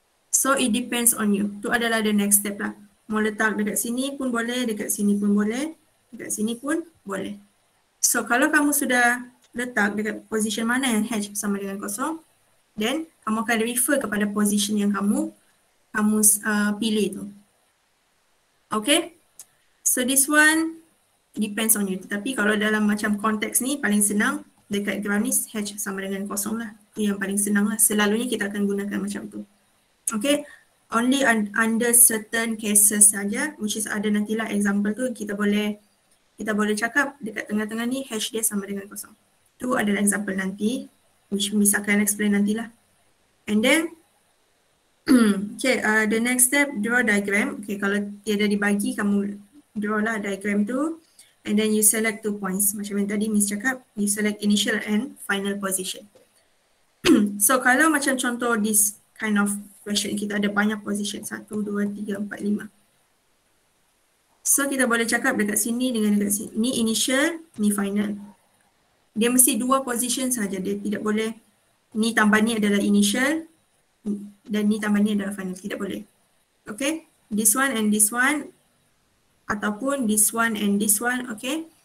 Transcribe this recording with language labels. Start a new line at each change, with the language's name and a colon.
English: So it depends on you.
Malay: Tu adalah the next step lah. Mau letak dekat sini pun boleh, dekat sini pun boleh, dekat sini pun boleh. So kalau kamu sudah letak dekat position mana yang H sama dengan kosong, then kamu akan refer kepada position yang kamu pilih tu. Okay.
English: So this one depends on you.
Malay: Tetapi kalau dalam macam konteks ni paling senang dekat graph ni H sama dengan kosong lah. Itu yang paling senang lah. Selalunya kita akan gunakan macam tu. Okay.
English: Only under certain cases
Malay: saja, which is ada nantilah example tu kita boleh cakap dekat tengah-tengah ni H dia sama dengan kosong. Tu adalah example nanti, which Miss akan explain nantilah.
English: And then okay, the next step, draw diagram.
Malay: Okay, kalau tiada dibagi, kamu draw lah diagram tu.
English: And then you select 2 points.
Malay: Macam yang tadi Miss cakap,
English: you select initial and final position.
Malay: So kalau macam contoh this kind of question, kita ada banyak position. 1, 2, 3, 4, 5. So kita boleh cakap dekat sini dengan dekat sini. Ni initial, ni final. Dia mesti 2 position saja. Dia tidak boleh, ni tambah ni adalah initial, dan ni tambah ni adalah final, tidak boleh.
English: Okay, this one and this one, ataupun this one and this one, okay.